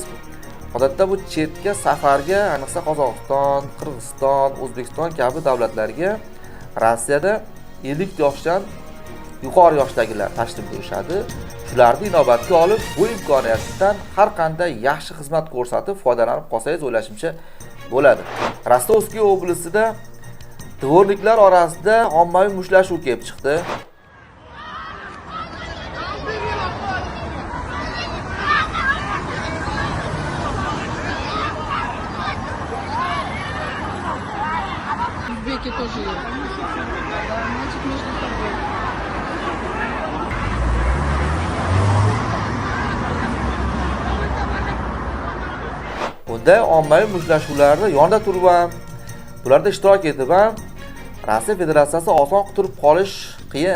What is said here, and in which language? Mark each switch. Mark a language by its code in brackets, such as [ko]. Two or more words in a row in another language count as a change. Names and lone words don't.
[uz] Odatda bu chetga safarga, ayniqsa Qozog'iston, Qirg'iziston, O'zbekiston kabi davlatlarga Rossiyada 50 yoshdan yuqori yoshdagilar tashrif buyurishadi. Shularni inobatga olib, bu imkoniyatdan har qanday yaxshi xizmat ko'rsatib foydalanib qolsangiz o'ylashimcha bo'ladi. Rostovskiy oblastida dvorniklar orasida ommaviy mushtlashuv kelib chiqdi. [ru] Узбеки тоже есть. Да, значит, между собой. [uz] Bunda ommaviy mushtashuvlarda yonda turib ham, ularda ishtirok etib ham Rossiya Federatsiyasi oson turib qolish qiyin.